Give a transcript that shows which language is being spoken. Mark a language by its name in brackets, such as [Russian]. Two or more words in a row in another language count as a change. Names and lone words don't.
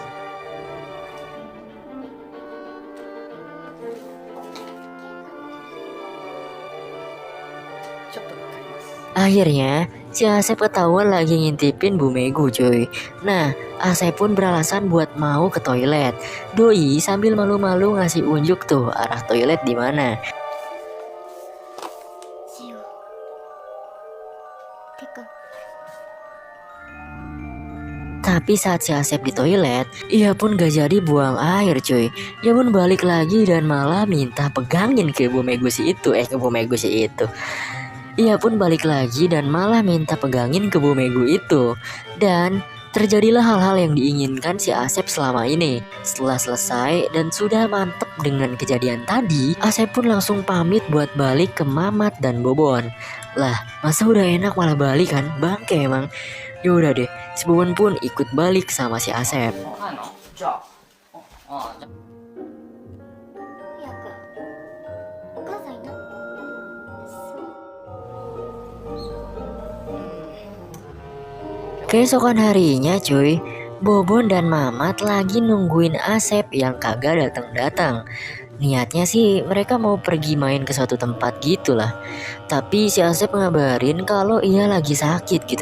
[Indonesian] Akhirnya, si Asep ketahuan lagi ngintipin Bu Megu cuy. Nah, Asep pun beralasan buat mau ke toilet. Doi sambil malu-malu ngasih unjuk tuh arah toilet di mana. [Japanese] しようてか [Indonesian] Tapi saat si Asep di toilet, ia pun gak jadi buang air cuy. Ia pun balik lagi dan malah minta pegangin ke Bu Megu si itu. Ke Bu Megu si itu. Ia pun balik lagi dan malah minta pegangin ke Bu Megu itu. Dan terjadilah hal-hal yang diinginkan si Asep selama ini. Setelah selesai dan sudah mantep dengan kejadian tadi, Asep pun langsung pamit buat balik ke Mamat dan Bobon. Lah, masa udah enak malah balik kan? Bangke emang. Yaudah deh, si Bobon pun ikut balik sama si Asep. [Japanese] じゃあ、じゃあやくんお母さんいなそう [Indonesian] Keesokan harinya cuy, Bobon dan Mamat lagi nungguin Asep yang kagak datang-datang. Niatnya sih mereka mau pergi main ke suatu tempat gitu lah. Tapi si Asep ngabarin kalau ia lagi sakit gitu.